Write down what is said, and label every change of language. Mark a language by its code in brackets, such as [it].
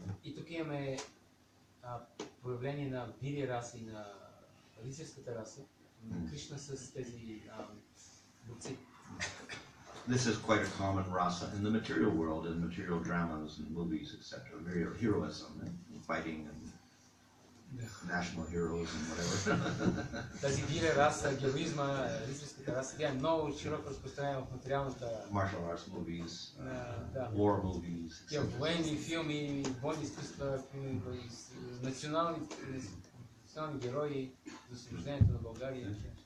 [bg] И тук имаме проявление на вирия раса и на рицарската раса, Кришна с тези борци. [en] This is quite a common rasa in the material world, in material dramas and movies, etc. Heroism and fighting and national heroes and whatever. [bg] Тази вирия раса, героизма, рицарската раса, тя е много широко разпространена в материалната... [en] Martial arts movies, war movies, [bg] тя военни филми, бойни изкуства, национални герои за освобождението на България.